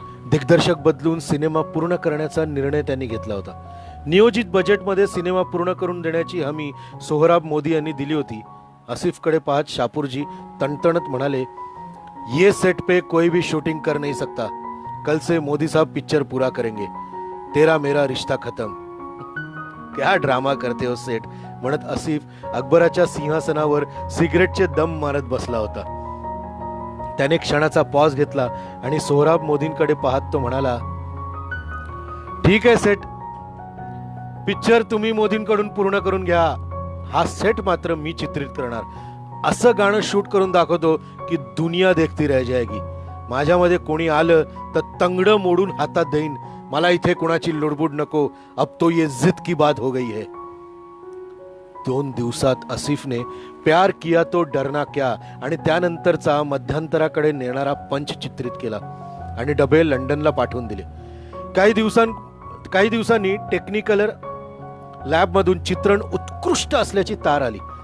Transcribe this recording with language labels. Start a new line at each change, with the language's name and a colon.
Marathi: दिग्दर्शक बदलून सिनेमा पूर्ण करण्याचा निर्णय त्यांनी घेतला होता. नियोजित बजेटमध्ये सिनेमा पूर्ण करून देण्याची हमी सोहराब मोदी यांनी दिली होती. आसिफकडे पाहत शापूरजी तणतणत म्हणाले,
Hindi: ये सेट पे कोई भी शूटिंग कर नहीं सकता. कल से मोदी साहब पिक्चर पूरा करेंगे. तेरा मेरा रिश्ता खत्म. क्या ड्रामा करते हो सेठ,
Marathi: म्हणत आसिफ अकबराच्या सिंहासनावर सिगरेटचे दम मारत बसला होता. त्याने क्षणाचा पॉज घेतला आणि सोहराब मोदींकडे पाहत तो म्हणाला, ठीक आहे सेठ, पिक्चर तुम्ही मोदींकडून पूर्ण करून घ्या. हा सेट मात्र मी चित्रित करणार. असं गाणं शूट करून दाखवतो की
Hindi: दुनिया देखती रह जाएगी.
Marathi: माझ्यामध्ये कोणी आलं तर तंगडं मोडून हातात देईन. मला इथे कोणाची लुडबुड नको.
Hindi: अब तो ये जिद की बात हो गई है.
Marathi: 2 दिवसात आसिफने प्यार किया तो डरना क्या आणि त्यानंतरचा मध्यंतराकडे नेणारा पंच चित्रित केला आणि डबे लंडनला पाठवून दिले. काही दिवसांनी टेक्निकल लॅबमधून चित्रण उत्कृष्ट असल्याची तार आली.